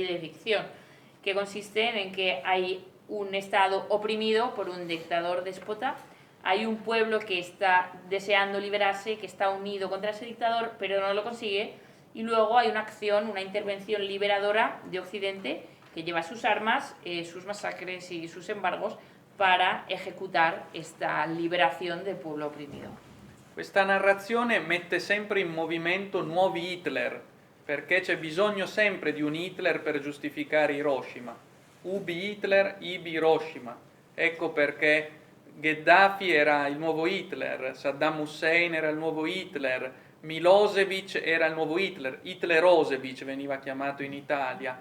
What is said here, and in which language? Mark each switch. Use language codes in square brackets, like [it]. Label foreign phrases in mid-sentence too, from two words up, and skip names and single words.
[es] de ficción, que consisten en que hay un Estado oprimido por un dictador déspota, hay un pueblo que está deseando liberarse, que está unido contra ese dictador, pero no lo consigue, y luego hay una acción, una intervención liberadora de Occidente que lleva sus armas, sus masacres y sus embargos para ejecutar esta liberación del pueblo oprimido. [it] Questa narrazione mette sempre in movimento nuovi Hitler, perché c'è bisogno sempre di un Hitler per giustificare Hiroshima. [la] Ubi Hitler, ibi Hiroshima. [it] Ecco perché Gheddafi era il nuovo Hitler, Saddam Hussein era il nuovo Hitler, Milosevic era il nuovo Hitler, Hitlerosevic veniva chiamato in Italia.